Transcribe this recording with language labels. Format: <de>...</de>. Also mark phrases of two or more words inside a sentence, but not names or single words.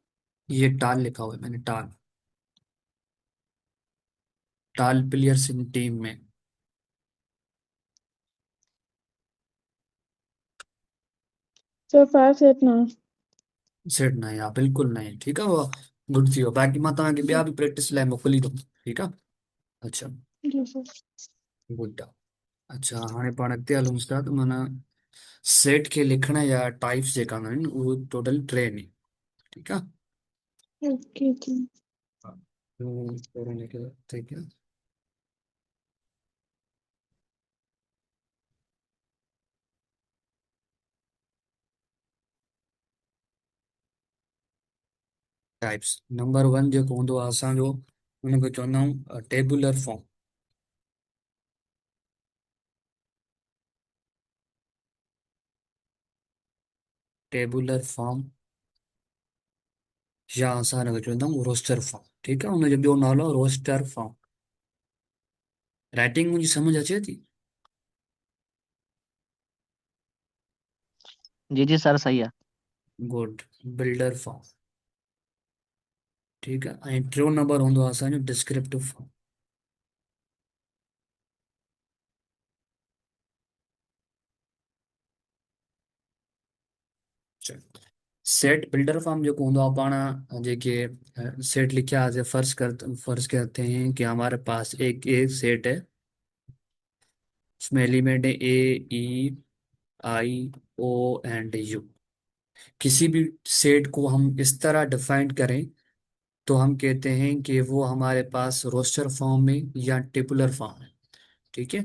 <hi>ये टाल लिखा हुआ है मैंने, टाल,</hi> <en>tall players in team</en> <hi>में। सर 5 सेट ना। सेट नहीं, हाँ बिल्कुल नहीं, ठीक है वो। गुड थी वो,</hi> <sd>बाकी मां तव्हांखे ॿिया बि प्रैक्टिस लाइ मोकिली दूँ, ठीक आहे। अच्छा,</sd> <hi>जी सर।</hi> <sd>गुड आहे। अच्छा, हाणे पाण अॻिते हलूं था, त माना सेट खे लिखण जा टाइप्स जेका हूंदा आहिनि उहे टोटल टे आहिनि, ठीकु आहे।</sd> <hi>ओके जी।</hi> <sd>पहिरों लिखियो,</sd> <hi>ठीक है।</hi> <en>types number one</en> <sd>जेको हूंदो आहे असांजो, हुनखे चवंदा आहियूं</sd> <en>tabular form. tabular form,</en> <sd>या असां हिनखे चवंदा आहियूं</sd> <en>roster form,</en> <sd>ठीकु आहे। हुनजो ॿियो नालो आहे</sd> <en>roster form.</en> <sd>राइटिंग मुंहिंजी सम्झ अचे थी?</sd> <hi>जी जी सर सही है।</hi> <en>Good. Builder form,</en> <sd>ठीकु आहे। ऐं टियों नंबर हूंदो आहे असांजो</sd> <en>descriptive form. set builder form</en> <sd>जो हूंदो आहे, पाण जेके</sd> <hi>सेट लिखा है, फर्ज करते हैं कि हमारे पास एक सेट है, उसमें एलिमेंट है</hi> <en>a, e, i, o and u.</en> <hi>किसी भी सेट को हम इस तरह डिफाइन करें तो हम कहते हैं कि वो हमारे पास</hi> <en>roster form</en> <hi>में या</hi> <en>tabular form</en> <hi>है, ठीक है।</hi>